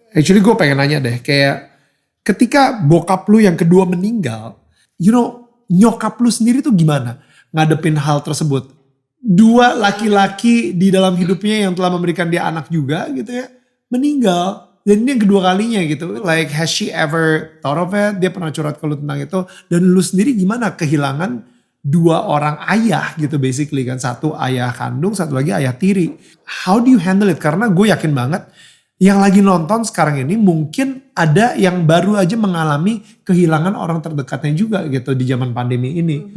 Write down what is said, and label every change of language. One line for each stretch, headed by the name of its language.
English: Actually
Indonesian: gue pengen nanya deh, kayak ketika bokap lu yang kedua meninggal, nyokap lu sendiri tuh gimana ngadepin hal tersebut? 2 laki-laki di dalam hidupnya yang telah memberikan dia anak juga gitu ya, meninggal. Dan ini yang kedua kalinya gitu.
English: Like has she ever thought of it?
Indonesian: Dia pernah curhat ke lu tentang itu. Dan lu sendiri gimana kehilangan 2 orang ayah gitu basically kan. 1 ayah kandung, 1 lagi ayah tiri.
English: How do you handle it?
Indonesian: Karena gue yakin banget yang lagi nonton sekarang ini mungkin ada yang baru aja mengalami kehilangan orang terdekatnya juga gitu di zaman pandemi ini.